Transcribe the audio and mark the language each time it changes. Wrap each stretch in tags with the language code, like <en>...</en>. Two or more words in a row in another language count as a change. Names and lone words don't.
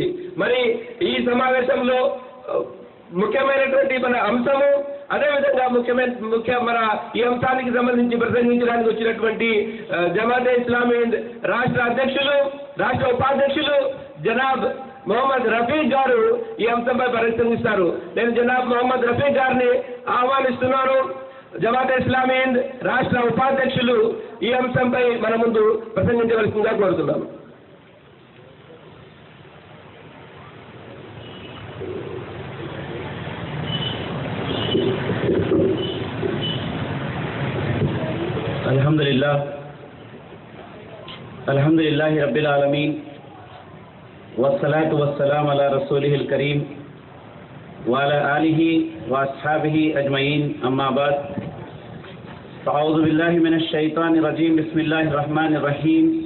<te>మరి ఈ సమావేశంలో ముఖ్యమైనటువంటి మన అంశము, అదేవిధంగా మన ఈ అంశానికి సంబంధించి ప్రసంగించడానికి వచ్చినటువంటి జమాతే ఇస్లామీ హింద్ రాష్ట్ర అధ్యక్షులు, రాష్ట్ర ఉపాధ్యక్షులు జనాబ్ మొహమ్మద్ రఫీక్ గారు ఈ అంశంపై ప్రసంగిస్తారు. నేను జనాబ్ మొహమ్మద్ రఫీక్ గారిని ఆహ్వానిస్తున్నాను. జమాతే ఇస్లామీ హింద్ రాష్ట్ర ఉపాధ్యక్షులు ఈ అంశంపై మన ముందు ప్రసంగించవలసిందిగా కోరుతున్నాను.</te> <ar>الحمد لله رب العالمين والصلاة والسلام على رسوله الكريم وعلى آله وأصحابه أجمعين أما بعد أعوذ بالله من الشيطان الرجيم بسم الله الرحمن الرحيم</ar>